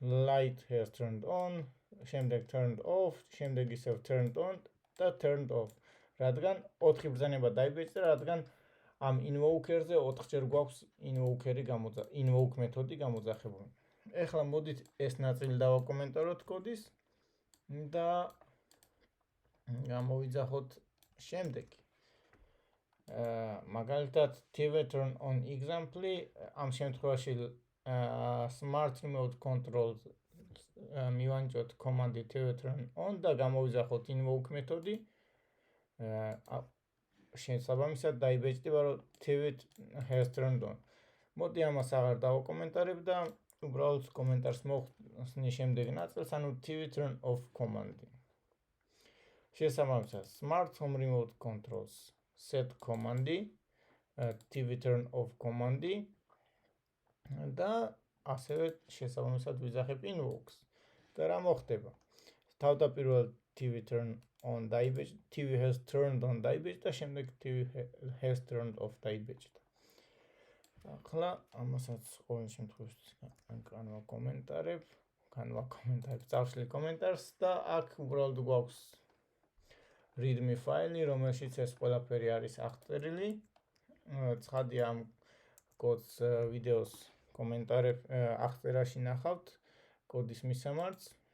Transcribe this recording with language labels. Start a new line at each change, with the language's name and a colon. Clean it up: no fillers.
English: Light has turned on,
Georgian: შემდეგ
English: turned off,
Georgian: შემდეგ ისევ
English: turned on
Georgian: და
English: turned off.
Georgian: რადგან 4 ბრძანება დაიბეჭდა, რადგან ამ invoker-ზე 4-ჯერ გვაქვს invoke მეთოდი გამოძახებული. ეხლა მოდით ეს ნაწილი დავაკომენტაროთ კოდის და გამოვიძახოთ შემდეგი. მაგალითად TV turn on example, ამ შემთხვევაში smart remote control მივანჯოთ კომანდი TV turn on და გამოვიძახოთ invoke მეთოდი. შესაბამისად დაიბეჭდება რომ
English: TV has turned on.
Georgian: მოდი ამას აღარ დავაკომენტარებ და უბრალოდ კომენტარს მოხსნი შემდეგ ნაწილს, ანუ TV turn off კომანდი. შესაბამისად smart home remote controls set კომანდი, TV turn off კომანდი და ასევე შესაბამისად ვიძახებ invokes. და რა მოხდება? თავდაპირველად TV turn on დაიბეჭდა,
English: TV has turned on
Georgian: დაიბეჭდა, შემდეგ
English: TV has turned off
Georgian: დაიბეჭდა. ახლა ამასაც ყოველ შემთხვევაში განვაკომენტარებ, წავშლი კომენტარს და აქ უბრალოდ გვაქვს readme ფაილი, რომელშიც ეს ყველაფერი არის აღწერილი. ცხადია ამ კოდს ვიდეოს კომენტარებ აღწერაში ნახავთ კოდის მისამართს.